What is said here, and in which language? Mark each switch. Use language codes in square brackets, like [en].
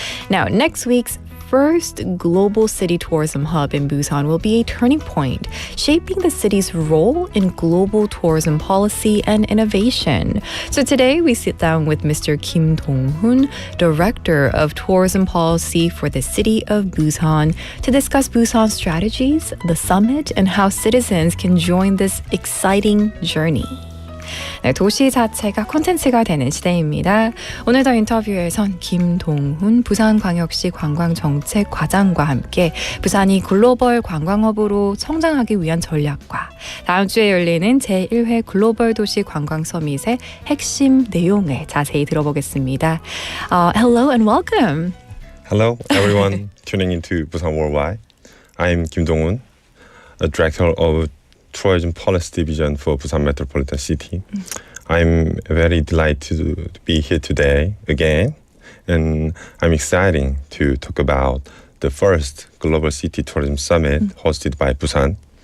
[en] Now, next week's first global city tourism hub in Busan will be a turning point, shaping the city's role in global tourism policy and innovation. So today we sit down with Mr. Kim Dong-hoon, Director of Tourism Policy for the city of Busan, to discuss Busan's strategies, the summit, and how citizens can join this exciting journey. [ko] 네, 도시 자체가 콘텐츠가 되는 시대입니다. 오늘도 인터뷰에선 김동훈 부산광역시 관광정책과장과 함께 부산이 글로벌 관광허브로 성장하기 위한 전략과 다음 주에 열리는 제1회 글로벌도시관광서밋의 핵심 내용을 자세히 들어보겠습니다. [en] Hello and welcome. Hello, everyone tuning into Busan Worldwide. I'm Kim Dong-hoon, a director of Tourism Policy Division for Busan Metropolitan City. I'm very delighted to be here today again, and I'm excited to talk about the first Global City Tourism Summit hosted by Busan.